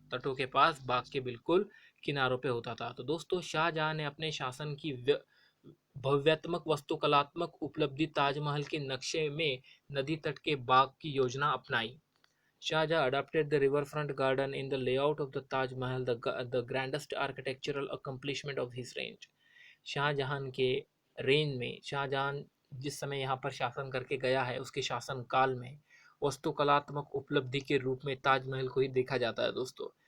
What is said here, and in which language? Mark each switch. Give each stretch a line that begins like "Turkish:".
Hindi: तटों के पास बाग के बिल्कुल किनारों पे होता था। तो दोस्तों, शाहजहां ने अपने शासन की भव्यात्मक वास्तुकलात्मक उपलब्धि ताजमहल के नक्शे में नदी तट के बाग की योजना अपनाई।
English: Shahjahan adapted the riverfront garden in the layout of the Taj Mahal, the grandest architectural accomplishment of his reign.
Hindi: Shahjahan के रेंज में, शाहजहां जिस समय यहाँ पर शासन करके गया है, उसके शासन काल में वास्तुकलात्मक उपलब्धि के रूप में ताजमहल को ही देखा जाता है दोस्तों।